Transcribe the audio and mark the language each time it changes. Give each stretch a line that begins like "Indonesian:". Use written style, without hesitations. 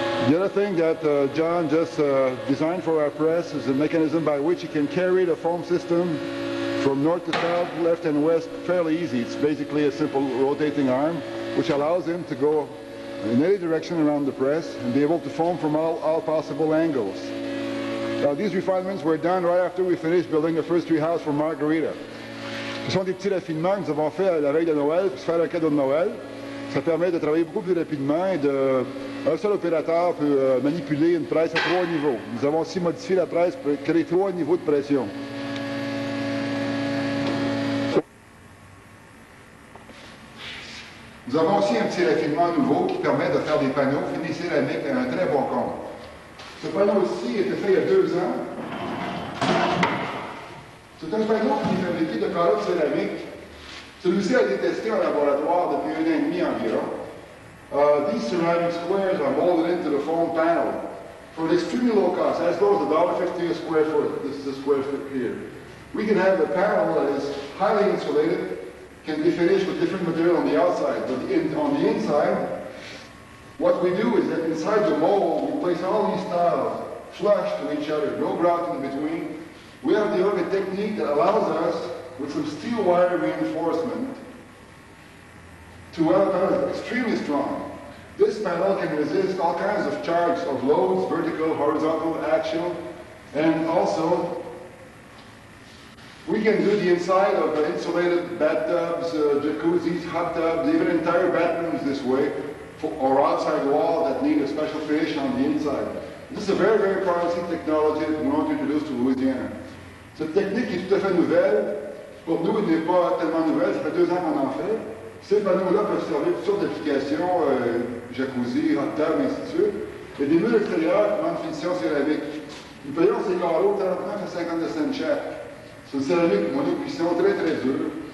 English: The other thing that John just designed for our press is a mechanism by which you can carry the foam system from north to south, left and west fairly easy. It's basically a simple rotating arm which allows him to go in any direction around the press and be able to foam from all possible angles. Now, these refinements were done right after we finished building the first tree house for Margarita.
French: Ce sont des petits raffinements que nous avons fait à la veille de Noël pour se faire un cadeau de Noël. Ça permet de travailler beaucoup plus rapidement et un seul opérateur peut manipuler une presse à 3 niveaux. Nous avons aussi modifié la presse pour créer 3 niveaux de pression. Nous avons aussi un petit raffinement nouveau qui permet de faire des panneaux finis céramiques à un très bon compte. Ce panneau-ci a été fait il y a 2 ans. C'est un panneau qui est fabriqué de carreaux de céramique. Celui-ci a été testé en laboratoire depuis 1 an et demi environ.
English: These ceramic squares are molded into the foam panel for an extremely low cost, as low as $1.50 a square foot. This is a square foot here. We can have a panel that is highly insulated, can be finished with different material on the outside, but on the inside, what we do is that inside the mold, we place all these tiles flush to each other, no grout in between. We have developed a technique that allows us, with some steel wire reinforcement, to have a panel extremely strong. This panel can resist all kinds of charges of loads, vertical, horizontal, axial, and also we can do the inside of insulated bathtubs, jacuzzis, hot tubs, even entire bathrooms this way, or outside wall that need a special finish on the inside. This is a very, very promising technology that we want to introduce to Louisiana.
French: Cette technique est tout à fait nouvelle. Pour nous, elle n'est pas tellement nouvelle, ça fait 2 ans qu'on en fait. Ces panneaux-là peuvent servir toutes sortes d'applications, jacuzzi, hot tub, ainsi de suite. Il y a des murs extérieurs qui ont une finition céramique. Nous payons ces carreaux 39 à 52 cents chaque. C'est une céramique monocuisson très très dure.